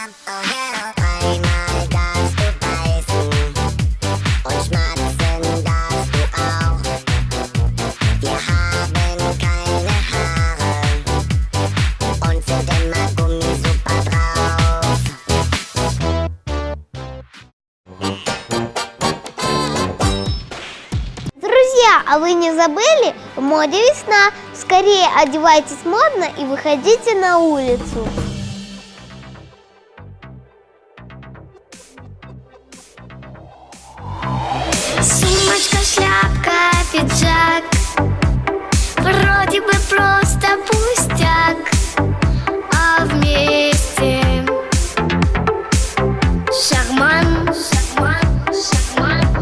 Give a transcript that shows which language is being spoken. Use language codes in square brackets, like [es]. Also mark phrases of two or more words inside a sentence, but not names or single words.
[en] Oh yeah. [de] Einmal darfst du beißen und schmatzen darfst du auch. Wir haben keine Haare und sind immer Gummi super drauf. [ru] Друзья, а вы не забыли? В моде весна. Скорее одевайтесь модно и выходите на улицу. Сумочка, шляпка, пиджак, вроде бы просто пустяк, а вместе шарман, шарман, шарман.